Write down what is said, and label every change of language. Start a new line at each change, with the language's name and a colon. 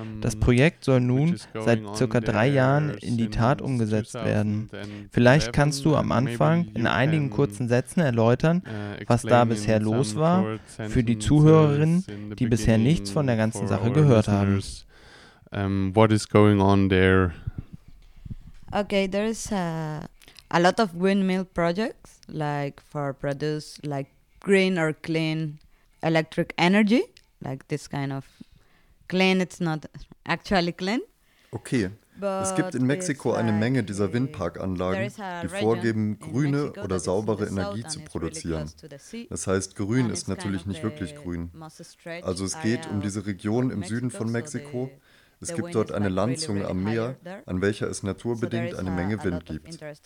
German: Das Projekt soll nun seit circa 3 Jahren in die Tat umgesetzt werden. Vielleicht kannst du am Anfang in einigen kurzen Sätzen erläutern, was da bisher los war, für die Zuhörerinnen, die bisher nichts von der ganzen Sache gehört haben.
English: What is going on there? Okay, there is a lot of windmill projects, like for produce like green or clean electric energy, like this kind of clean. It's not actually clean. Okay, but
German: es gibt in Mexiko eine Menge dieser Windparkanlagen, die vorgeben, grüne Mexico, oder saubere Energie zu produzieren. Das heißt, grün ist natürlich nicht wirklich grün. Also es geht um diese Region im Süden von Mexiko. Es gibt dort eine Landzunge am Meer, an welcher es naturbedingt eine Menge Wind gibt.